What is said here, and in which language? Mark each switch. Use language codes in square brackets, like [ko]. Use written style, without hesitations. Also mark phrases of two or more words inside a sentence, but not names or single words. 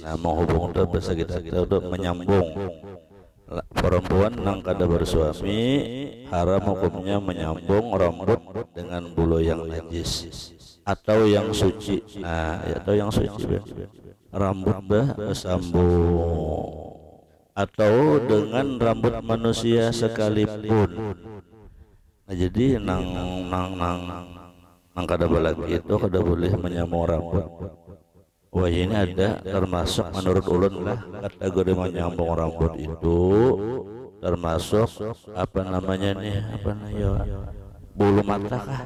[id] Nah, menghubung itu bahasa kita itu menyambung. Perempuan yang kada bersuami haram hukumnya menyambung rambut dengan bulu yang najis atau yang suci. Nah, atau yang suci rambut bersambung atau dengan rambut manusia sekalipun. Nah, [bjn] jadi nang kada balagi itu kada boleh menyambung rambut. Wah, ini ada termasuk menurut ulun lah kategori menyambung rambut itu termasuk apa namanya nih bulu mata kah?